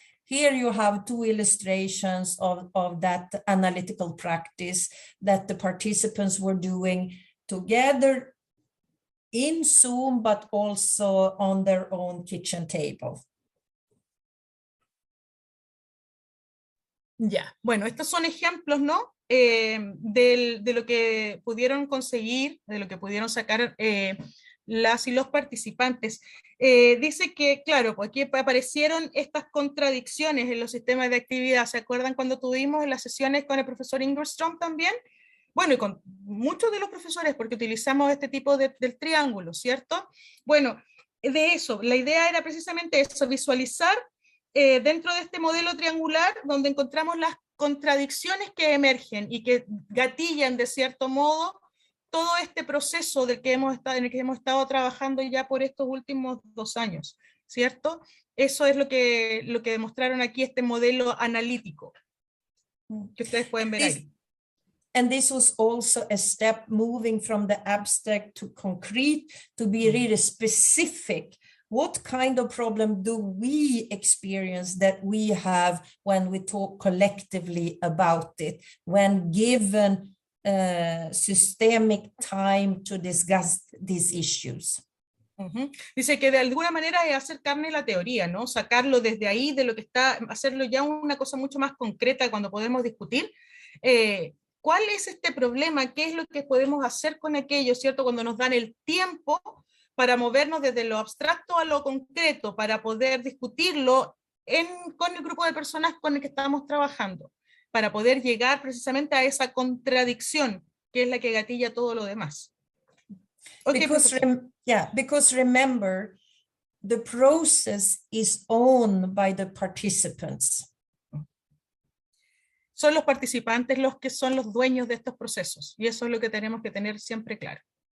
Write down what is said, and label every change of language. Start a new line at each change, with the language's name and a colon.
English: Here you have two illustrations of that analytical practice that the participants were doing together in Zoom, but also on their own kitchen table.
Spanish: Ya, bueno, estos son ejemplos, ¿no? De lo que pudieron conseguir, de lo que pudieron sacar las y los participantes. Dice que, claro, pues aquí aparecieron estas contradicciones en los sistemas de actividad. ¿Se acuerdan cuando tuvimos las sesiones con el profesor Engeström también? Bueno, y con muchos de los profesores, porque utilizamos este tipo del triángulo, ¿cierto? Bueno, de eso, la idea era precisamente eso, visualizar dentro de este modelo triangular donde encontramos las contradicciones que emergen y que gatillan de cierto modo todo este proceso en el que hemos estado trabajando ya por estos últimos 2 años, ¿cierto? Eso es lo que demostraron aquí, este modelo analítico, que ustedes pueden ver ahí.
English: And this was also a step moving from the abstract to concrete, to be really specific. What kind of problem do we experience that we have when we talk collectively about it, when given systemic time to discuss these issues?
Spanish: Dice que de alguna manera es hacer carne la teoría, ¿no? Sacarlo desde ahí, de lo que está, hacerlo ya una cosa mucho más concreta cuando podemos discutir. ¿Cuál es este problema? ¿Qué es lo que podemos hacer con aquello, cierto? Cuando nos dan el tiempo para movernos desde lo abstracto a lo concreto, para poder discutirlo con el grupo de personas con el que estamos trabajando, para poder llegar precisamente a esa contradicción, que es la que gatilla todo lo demás.
English: Okay, because remember, the process is owned by the participants.
Spanish: Son los participantes los que son los dueños de estos procesos, y eso es lo que tenemos que tener siempre claro.